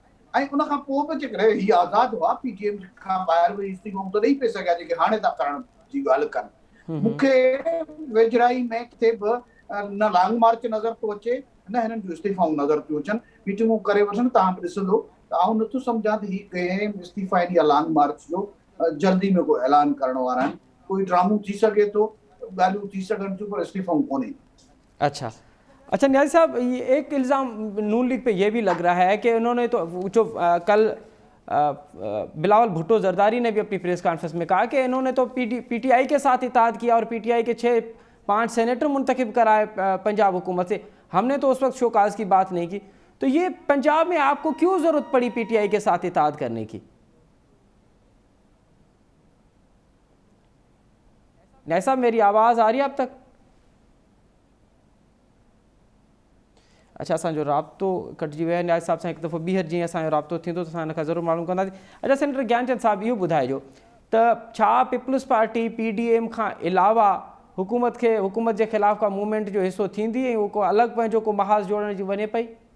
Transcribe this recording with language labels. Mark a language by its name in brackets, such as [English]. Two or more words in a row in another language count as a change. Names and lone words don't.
[Sindhi] ऐं उन खां पोइ बि जेकॾहिं हीउ आज़ादु हुआ, PDM खां ॿाहिरि वरी इस्तीफ़ाऊं त ॾेई पिए सघिया जेके हाणे था करण जी ॻाल्हि कनि। मूंखे वेझराई में किथे बि न लॉन्ग मार्च नज़र थो अचे, न हिननि जूं इस्तीफ़ाऊं नज़र थियूं अचनि। मीटिंगूं करे वठनि, तव्हां बि ॾिसंदो त आउं नथो सम्झां त हीउ कंहिं इस्तीफ़ा या लॉन्ग मार्च जो जल्दी में कोई ऐलान करण वारा आहिनि। कोई ड्रामो थी सघे थो, ॻाल्हियूं थी सघनि थियूं, पर इस्तीफ़ाऊं कोन्हे। [Urdu] اچھا نیازی صاحب، یہ ایک الزام نون لیگ پہ یہ بھی لگ رہا ہے کہ انہوں نے تو جو کل بلاول بھٹو زرداری نے بھی اپنی پریس کانفرنس میں کہا کہ انہوں نے تو PTI کے ساتھ اتحاد کیا اور PTI کے 5 سینیٹر منتخب کرائے پنجاب حکومت سے. ہم نے تو اس وقت شوکاز کی بات نہیں کی۔ تو یہ پنجاب میں آپ کو کیوں ضرورت پڑی PTI کے ساتھ اتحاد کرنے کی? نیاز صاحب، میری آواز آ رہی ہے اب تک? [Sindhi] अच्छा, असांजो राब्तो कटिजी वियो आहे। न्याय साहब सां हिकु दफ़ो ॿीहर जीअं असांजो राब्तो थींदो त असां हिन खां ज़रूरु मालूम कंदासीं। अच्छा सेनेटर ज्ञानचंद साहब, इहो ॿुधाइजो त छा पीपल्स पार्टी PDM खां अलावा हुकूमत जे ख़िलाफ़ का मूवमेंट जो हिसो थींदी ऐं उहो को अलॻि पंहिंजो को महाज़ जोड़ण जी वञे पई?